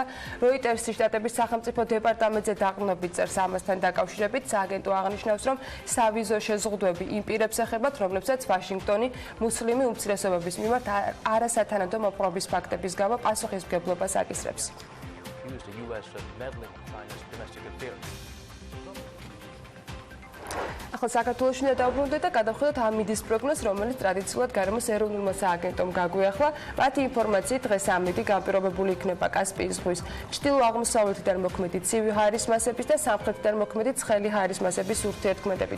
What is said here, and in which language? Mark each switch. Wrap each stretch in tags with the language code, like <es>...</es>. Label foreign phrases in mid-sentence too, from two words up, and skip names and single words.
<ka>როიტერსის შტატების სახელმწიფო დეპარტამენტზე დაყრდნობით წერს ამასთან დაკავშირებით. სააგენტო აღნიშნავს, რომ სავიზო შეზღუდვები იმ პირებს ეხებათ, რომლებსაც ვაშინგტონი მუსლიმი უმცირესობების მიმართ არასათანადო მოპყრობის ფაქტების გამო პასუხისმგებლობას აკისრებს.</ka> <en>accused the US of meddling in China's domestic affairs.</en> <ka>ახლა საქართველოში უნდა დავბრუნდეთ და გადავხედოთ ამ მიდის პროგნოზს, რომელიც ტრადიციულად გარემოს ეროვნულმა სააგენტომ გაგვიახლა. მათი ინფორმაციით დღეს ამ მიდი განპირობებული იქნება კასპიის ზღვის ჩრდილო-აღმოსავლეთიდან მოქმედი ცივი ჰაერის მასების და სამხრეთიდან მოქმედი ცხელი ჰაერის მასების ურთიერთქმედებით.</ka>